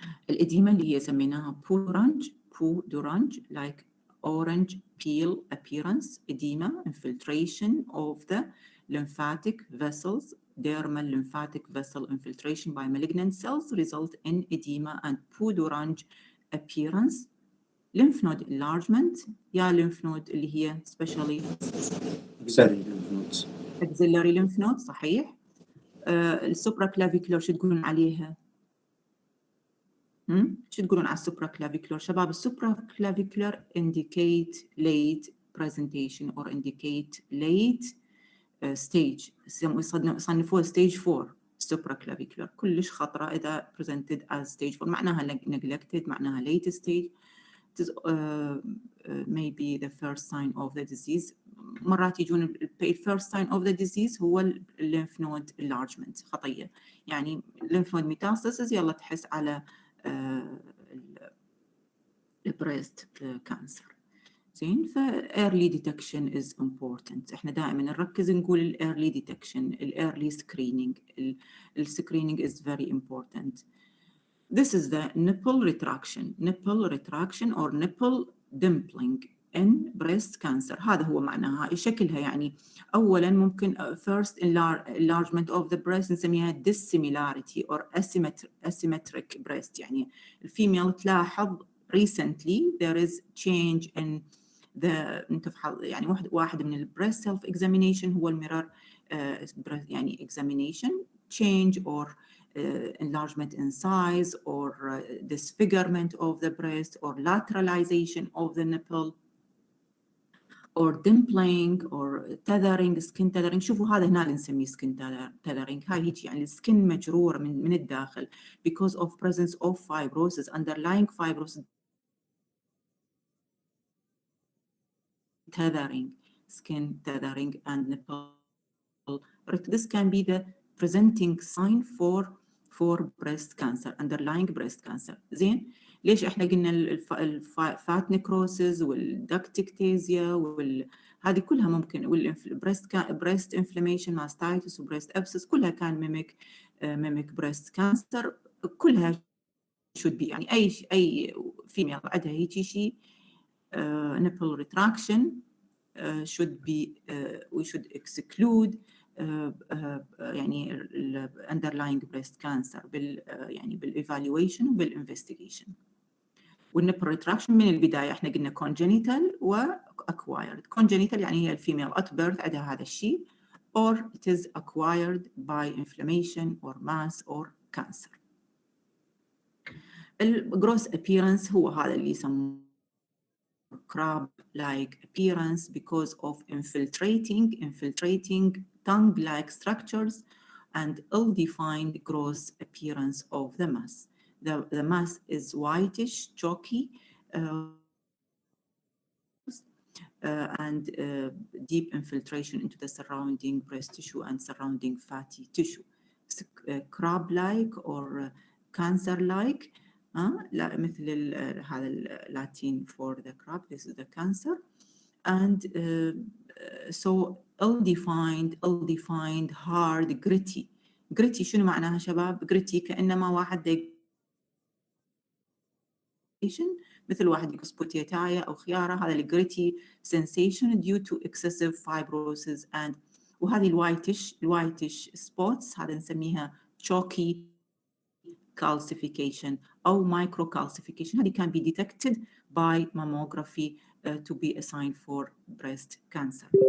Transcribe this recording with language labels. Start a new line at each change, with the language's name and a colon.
English: الإديمة اللي هي سميناها pudorunge like orange peel appearance, edema, infiltration of the lymphatic vessels, dermal lymphatic vessel infiltration by malignant cells result in edema and pudorunge appearance. lymph node enlargement, lymph node اللي هي especially axillary lymph node صحيح.
Arabic: السوبرا كلافيكولار شو تقولون عليها؟ شو تقولون على السوبرا كلافيكولار شباب؟ السوبرا كلافيكولار
English: indicate late presentation or indicate late stage.
Arabic: يصنفوها stage 4 السوبرا كلافيكولار. كلش خطرة إذا presented as stage 4 معناها neglected، معناها late stage.
English: It is maybe the first sign of the disease.
Arabic: مرات يجون ال first sign of the disease هو lymph node enlargement خطية. يعني lymph node metastasis يلا تحس على breast cancer. زين.
English: ف early detection is important.
Arabic: احنا دائما نركز نقول ال early detection, ال early screening.
English: ال screening is very important. This is the nipple retraction or nipple dimpling in breast cancer.
Arabic: هذا هو معناها شكلها. يعني أولاً ممكن
English: first enlargement of the breast نسميها dissimilarity or asymmetric breast. يعني الفيميل تلاحظ recently there is change in the يعني واحد من breast self examination هو الميرور يعني examination change or enlargement in size or disfigurement of the breast or lateralization of the nipple or dimpling or tethering, skin tethering.
Arabic: شوفوا هذا هنا اللي نسميه skin tethering. هاي هيك يعني السكن مجرور من الداخل
English: because of presence of fibrosis, underlying fibrosis. Tethering, skin tethering and nipple. This can be the presenting sign for breast cancer, underlying breast cancer.
Arabic: زين. ليش احنا قلنا الفات necrosis والduct ectasia هذه كلها ممكن breast inflammation, mastitis وbreast abscess كلها كان mimic breast cancer.
English: كلها should be يعني أي female عندها هيك شيء nipple retraction should be we should exclude يعني underlying breast cancer يعني بالايفالويشن وبالانفستيجيشن.
Arabic: والنipple retraction من البدايه احنا قلنا congenital واكوايرد.
English: congenital يعني هي الفيميل at birth عندها هذا الشيء or it is acquired by inflammation or mass or cancer. الجروس appearance
Arabic: هو هذا اللي يسموه
English: crab-like appearance because of infiltrating tongue-like structures and ill-defined gross appearance of the mass. The mass is whitish, chalky, and deep infiltration into the surrounding breast tissue and surrounding fatty tissue. crab-like or cancer-like.
Arabic: لا مثل هذا اللاتين for the crab.
English: This is the cancer. And so ill-defined, hard, gritty.
Arabic: Gritty شنو معناها شباب؟ gritty كأنما واحد مثل واحد يقص بوتيتاية أو خيارة. هذا الجريتي sensation due to excessive fibrosis and وهذه الوايتش spots هذا نسميها chalky calcification أو micro calcification.
English: هذه can be detected by mammography to be a sign for breast cancer.